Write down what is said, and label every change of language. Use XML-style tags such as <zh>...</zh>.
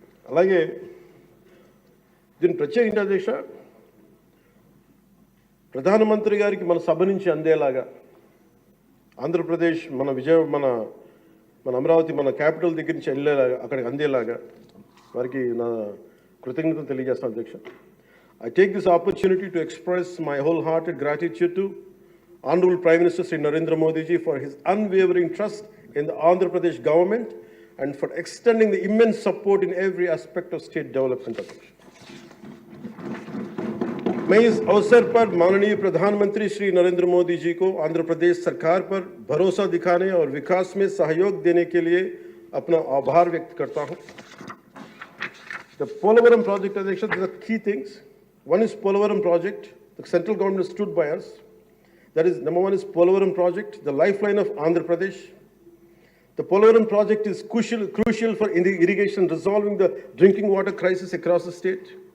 <te>అలాగే దీని ప్రత్యేకించి అధ్యక్ష, ప్రధానమంత్రి గారికి మన సభ నుంచి అందేలాగా ఆంధ్రప్రదేశ్ మన అమరావతి మన క్యాపిటల్ దగ్గర నుంచి వెళ్ళేలాగా అక్కడికి అందేలాగా వారికి నా కృతజ్ఞతలు తెలియజేస్తాను అధ్యక్ష.</te> <en>I take this opportunity to express my wholehearted gratitude to Honorable Prime Minister Sri Narendra Modi ji for his unwavering trust in the Andhra Pradesh government and for extending the immense support in every aspect of state development.</en> <hi>मैं इस अवसर पर माननीय प्रधानमंत्री श्री नरेंद्र मोदी जी को आंध्र प्रदेश सरकार पर भरोसा दिखाने और विकास में सहयोग देने के लिए अपना आभार व्यक्त करता हूं.</hi> <en>The Polavaram project, Adhyaksha, there are key things. One is Polavaram project. The central government has stood by us. That is, number one is Polavaram project, the lifeline of Andhra Pradesh. The Polavaram project is crucial for irrigation, resolving the drinking water crisis across the state.</en>